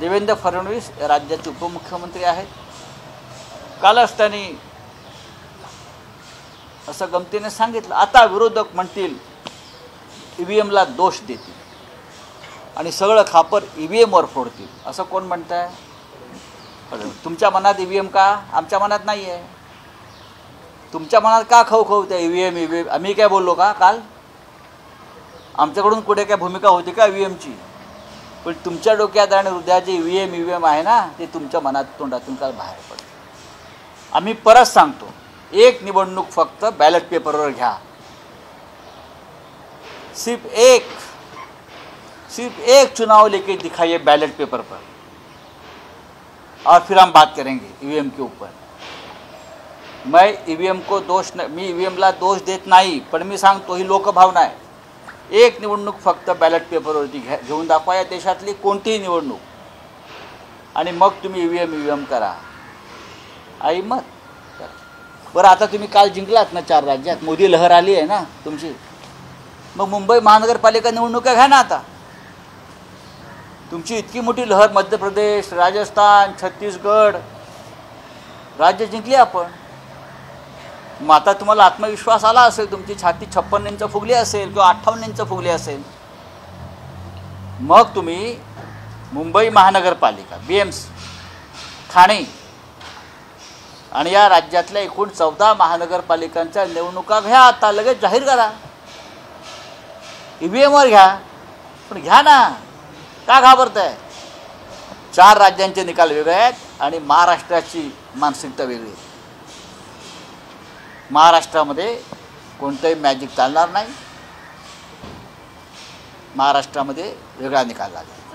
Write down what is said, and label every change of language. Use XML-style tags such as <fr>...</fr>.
<mr>देवेंद्र फडणवीस राज्याचे उपमुख्यमंत्री आहेत। कालच त्यांनी असं गमतीने सांगितलं, आता विरोधक म्हणतील EVMला दोष देतील आणि सगळं खापर EVMवर फोडतील, असं कोण म्हणताय? तुमच्या मनात EVM का? आमच्या मनात नाही आहे। तुमच्या मनात का खवखवते EVM? आम्ही काय बोललो का काल? आमच्याकडून कुठे काय भूमिका होती का EVMची? पण तुमच्या डोक्यात आणि हृदयात जे EVM आहे ना, ते तुमच्या मनात तोंडातून काल बाहेर पडलं। आम्ही परत सांगतो, एक निवडणूक फक्त बॅलेट पेपरवर घ्या,</mr> <hi>सिर्फ एक चुनाव लेके दिखाइए बैलेट पेपर पर, और फिर हम बात करेंगे EVM के ऊपर। मैं EVM को दोष</hi> <mr>मी EVMला दोष देत नाही, पण मी सांगतो ही लोकभावना आहे। एक निवडणूक फक्त बॅलेट पेपरवरती घेऊन दाखवा, या देशातली कोणतीही निवडणूक, आणि मग तुम्ही EVM करा। आई मत बरं, आता तुम्ही काल जिंकलात ना 4 राज्यात, मोदी लहर आली आहे ना तुमची, मग मुंबई महानगरपालिका निवडणुका घ्या ना। आता तुमची इतकी मोठी लहर मध्य प्रदेश, राजस्थान, छत्तीसगड, राज्य जिंकले आपण. मग आता तुम्हाला आत्मविश्वास आला असेल, तुमची छाती 56 इंच फुगली असेल किंवा 58 इंच फुगली असेल, मग तुम्ही मुंबई महानगरपालिका, BMC, ठाणे आणि या राज्यातल्या एकूण 14 महानगरपालिकांच्या निवडणुका घ्या. आता लगेच जाहीर करा. EVMवर घ्या, पण घ्या ना, का घाबरताय? 4 राज्यांचे निकाल वेगळे आहेत आणि महाराष्ट्राची मानसिकता वेगळी आहे. महाराष्ट्रामध्ये कोणतंही मॅजिक चालणार नाही. महाराष्ट्रामध्ये वेगळा निकाल लागला.</mr>